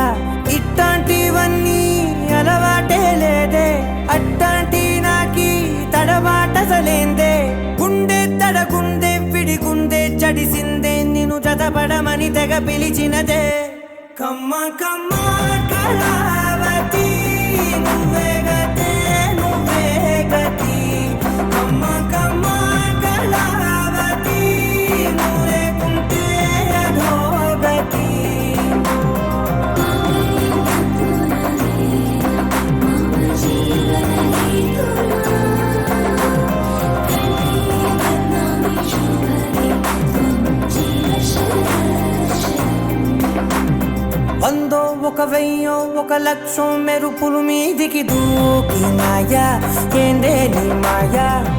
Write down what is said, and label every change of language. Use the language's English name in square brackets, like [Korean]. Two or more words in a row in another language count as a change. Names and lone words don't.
[Telugu] ఇట్లాంటివన్నీ అలవాటే లేదే అట్టాంటి నాకి తడబాటసలేందే గుండె తడగుందే విడిగుందే చడిసిందే నిన్ను జతపడమని తెగ పిలిచినదే కమ్మ కమ్మ కళావతి నువ్వే గతే నువ్వే గతి కమ్మ కమ్మ కళావతి నువ్వే కుంటే అధోగతి [Sanskrit] मम जीवनहेतुना कण्ठे बध्नामि शुभगे त्वं जीव शरदर्शनम् [Telugu] వందో ఒక వెయ్యో ఒక లక్షో మెరుపులు మీదికి దూకినాయా ఏందే నీ మాయా